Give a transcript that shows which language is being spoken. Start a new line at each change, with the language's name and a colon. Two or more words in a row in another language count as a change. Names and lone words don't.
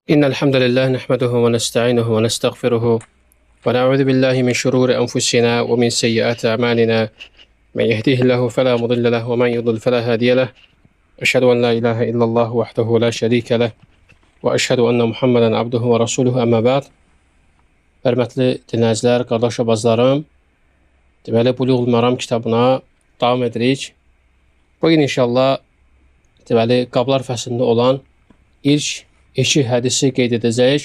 Arabic: إن الحمد لله نحمده ونستعينه ونستغفره ونعوذ بالله من شرور أنفسنا ومن سيئات أعمالنا. من يهديه الله فلا مضل له ومن يضلل فلا هادي له. أشهد أن لا إله إلا الله وحده لا شريك له وأشهد أن محمدا عبده ورسوله أما بعد.
Azerbaijani: Hörmətli dinləyicilər, qardaş və bacılarım, deməli Buluğul Məram kitabına davam edirik. Bugün inşallah deməli qablar fəslində olan ilk 2 hədisi qeyd edəcəyik.